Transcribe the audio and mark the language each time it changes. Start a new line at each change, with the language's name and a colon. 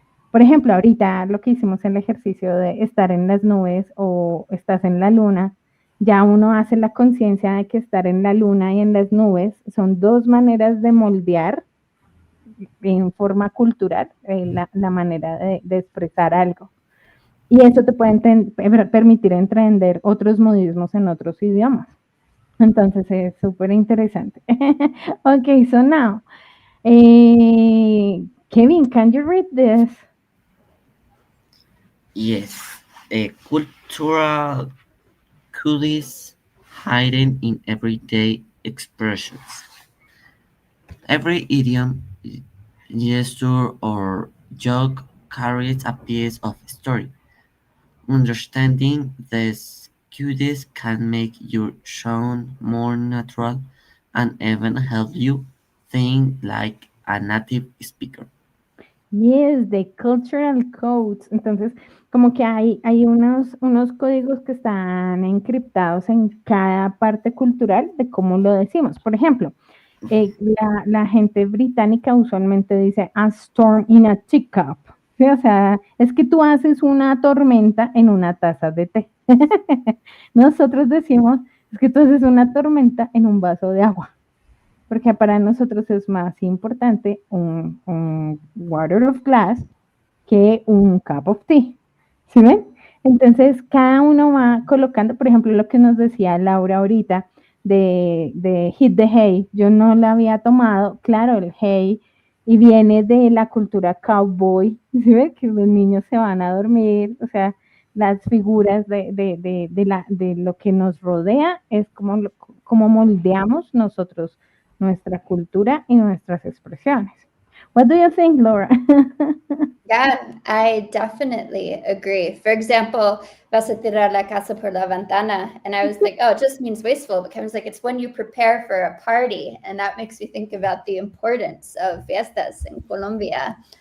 Spanish: Por ejemplo, ahorita lo que hicimos en el ejercicio de estar en las nubes o estás en la luna, ya uno hace la conciencia de que estar en la luna y en las nubes son dos maneras de moldear en forma cultural la manera de expresar algo. Y eso te puede permitir entender otros modismos en otros idiomas. Entonces es súper interesante.
English: Ok, so now, Kevin, can you read this? Yes, cultural cuties hidden in everyday expressions. Every idiom, gesture, or joke carries a piece of story. Understanding these cuties can make your sound more natural and even help you think like a native speaker. Yes, the cultural codes.
Spanish: Entonces, como que hay unos códigos que están encriptados en cada parte cultural de cómo lo decimos. Por ejemplo, la gente británica usualmente dice
English: a storm in a teacup.
Spanish: ¿Sí? O sea, es que tú haces una tormenta en una taza de té. Nosotros decimos, es que tú haces una tormenta en un vaso de agua porque para nosotros es más importante un
English: water of glass
Spanish: que un
English: cup of tea.
Spanish: ¿Sí ven? Entonces, cada uno va colocando, por ejemplo, lo que nos decía Laura ahorita de hit the hay. Yo no la había tomado, claro, el hay, y viene de la cultura cowboy, ¿sí ven? Que los niños se van a dormir, o sea, las figuras de lo que nos rodea es como moldeamos nosotros nuestra cultura y nuestras expresiones.
English: What do you think, Laura? Yeah, I definitely agree. For example,
Spanish: vas a tirar la casa por la ventana.
English: And I was like, oh, it just means wasteful. But Kevin's like, it's when you prepare for a party. And that makes me think about the importance of fiestas in Colombia.